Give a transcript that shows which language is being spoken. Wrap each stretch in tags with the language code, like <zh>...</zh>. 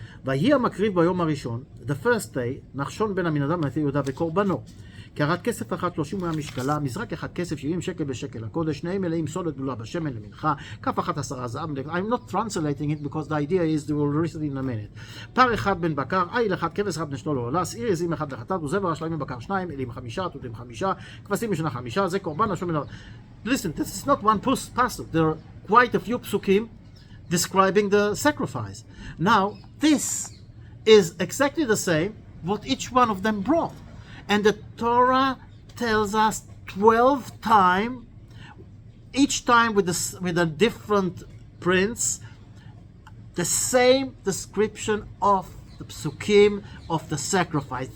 <he>ויהי המקריב ביום הראשון,</he> <en>the first day,</en> <he>נחשון בן עמינדב בן יהודה וקורבנו. קרת כסף אחת 30 מהמשקלה, מזרק אחד כסף 70 שקל בשקל הקודש, שניהם מלאים סולת גלולה בשמן למנחה, כף אחת 10 זהב.</he> <en>I'm not translating it because the idea is they will read it in a minute.</en> <he>פר אחד בן בקר, עיל אחד, כבש אחד בן שנו לעולה, שעיר עזים אחד לחטאת, וזבר השלמים בקר 2, אלים 5, תותים 5, כבשים משנה 5, זה קורבן השום מן...</he> <en>Listen, this is not one pasuk. There are quite a few psukim describing the sacrifice. Now, this is exactly the same what each one of them brought. And the Torah tells us 12 times, each time with a different prince, the same description of the psukim of the sacrifice.</en>